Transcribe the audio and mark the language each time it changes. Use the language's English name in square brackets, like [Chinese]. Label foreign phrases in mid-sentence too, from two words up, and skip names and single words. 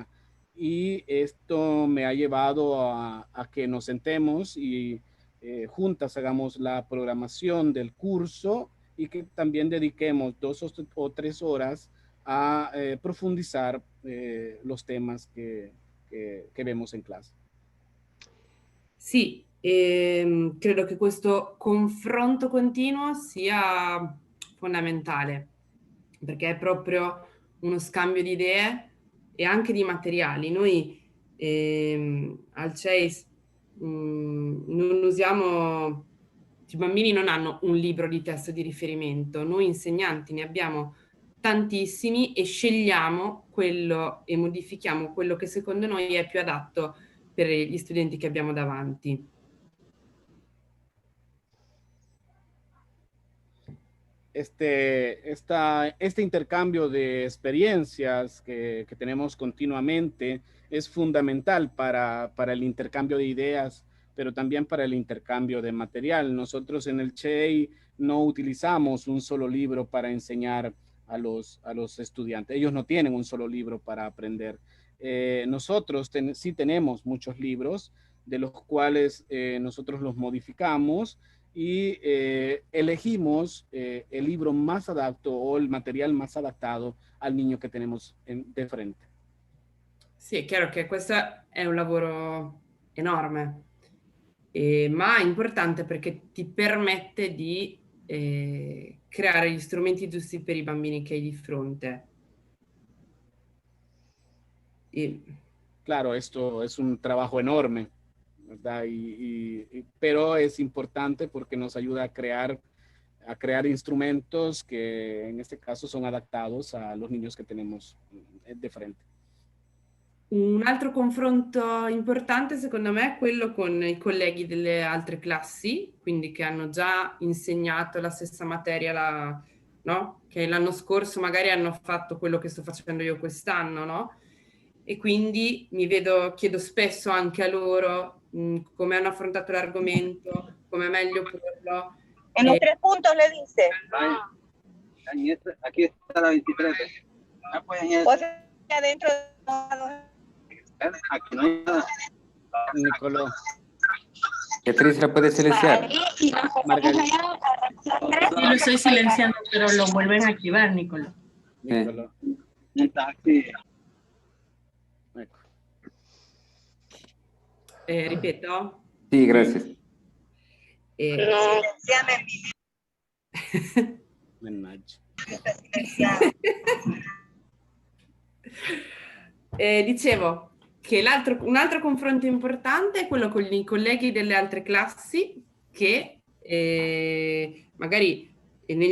[Spanish] Y esto me ha llevado a que nos sentemos y juntas hagamos la programación del curso y que también dediquemos 2 o 3 horas a profundizar los temas que vemos [Italian] in classe. Sì, credo che questo confronto continuo sia fondamentale, perché è proprio uno scambio di idee e anche di materiali. Noi al CEIS non usiamo, i bambini non hanno un libro di testo di riferimento, noi insegnanti ne abbiamo tantissimi e scegliamo quello e modifichiamo quello che secondo noi è più adatto per gli studenti che abbiamo davanti. [Spanish] Este intercambio de experiencias que tenemos continuamente es fundamental para el intercambio de ideas, pero también para el intercambio de material. Nosotros en el CHEI no utilizamos un solo libro para enseñar a los estudiantes. Ellos no tienen un solo libro para aprender. Nosotros sí tenemos muchos libros, de los cuales nosotros los modificamos y elegimos el libro más adapto o el material más adaptado al niño che tenemos de frente. Sì, è chiaro che questo è un lavoro enorme, ma importante perché ti permette di creare gli strumenti giusti per i bambini che hai di fronte. Claro, esto es un trabajo enorme, ¿verdad? Pero es importante porque nos ayuda a crear instrumentos que en este caso son adaptados a los niños que tenemos de frente. [Italian] Un altro confronto importante secondo me è quello con i colleghi delle altre classi, quindi che hanno già insegnato la stessa materia, no? Che l'anno scorso magari hanno fatto quello che sto facendo io quest'anno, no? E quindi chiedo spesso anche a loro come hanno affrontato l'argomento, come è meglio porlo. [Spanish] En los 3 puntos le dice. Aquí está la 23. O sea, adentro aquí no hay nada. Nicolò. Beatriz, ¿la puedes silenciar? Margarita. Sí, lo estoy silenciando, pero lo vuelven a activar, Nicolò. Nicolò. Está aquí. [Italian] Ecco. Ripeto? [Spanish] Sí, gracias. [Italian] Mannaggia. Dicevo che un altro confronto importante è quello con i colleghi delle altre classi che magari negli